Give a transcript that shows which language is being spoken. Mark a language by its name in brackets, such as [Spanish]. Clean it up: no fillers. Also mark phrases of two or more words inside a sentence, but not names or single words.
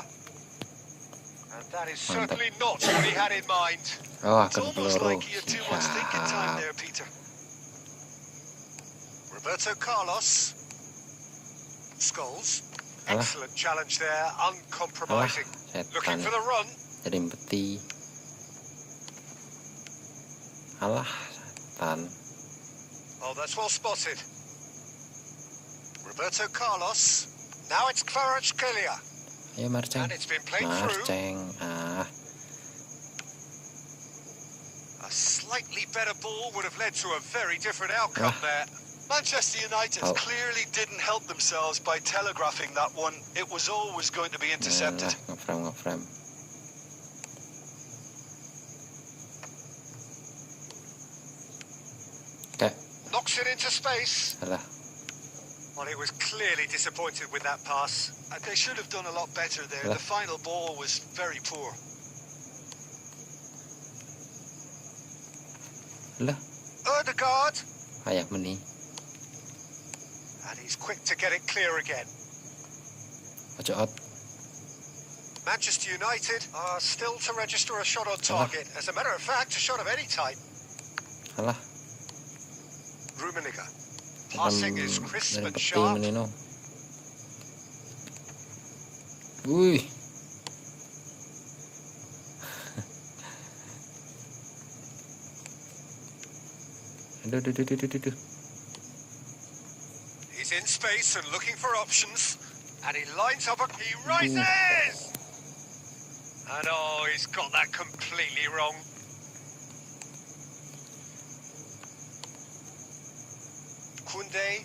[English] And that is certainly not what he had in mind. It's almost like he had too much thinking time there, Peter. Roberto Carlos. Scholes. Excellent challenge there, uncompromising. Looking for the run. [Indonesian] Jadi peti. Alah, setan. [English] Oh, that's well spotted. Roberto Carlos. Now it's Kvaratskhelia. [Indonesian] Ayo Marceng. [English] And it's been played through. A slightly better ball would have led to a very different outcome there. Manchester United clearly didn't help themselves by telegraphing that one. It was always going to be intercepted. [Indonesian] Ngeframe. Okay. [English] Knocks it into space. Alah. Well, he was clearly disappointed with that pass. They should have done a lot better there. The final ball was very poor. Alah. Ødegaard. [Indonesian] Kayak meni. [English] And he's quick to get it clear again. [Javanese] Ojo out. [English] Manchester United are still to register a shot on target. As a matter of fact, a shot of any type. Alah. Rummenigge. Passing is crisp and sharp. Wih. [Indonesian] Aduh. [English] He's in space and looking for options. And he lines up he rises! And oh, he's got that completely wrong. Koundé.